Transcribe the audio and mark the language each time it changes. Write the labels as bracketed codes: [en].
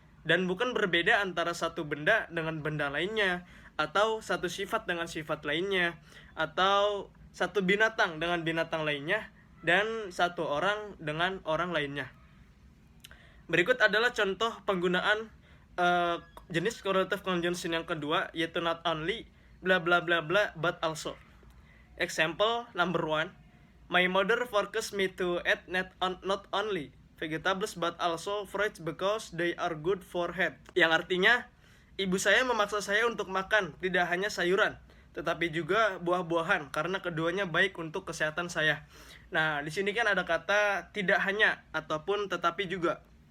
[id] dan bukan berbeda antara satu benda dengan benda lainnya, atau satu sifat dengan sifat lainnya, atau satu binatang dengan binatang lainnya, dan satu orang dengan orang lainnya. Berikut adalah contoh penggunaan jenis correlative conjunction yang kedua, yaitu [en] not only bla bla bla bla but also. Example number 1, my mother forces me to eat not only vegetables but also fruits because they are good for health. [id] Yang artinya, ibu saya memaksa saya untuk makan tidak hanya sayuran, tetapi juga buah-buahan karena keduanya baik untuk kesehatan saya. Nah, di sini kan ada kata tidak hanya ataupun tetapi juga.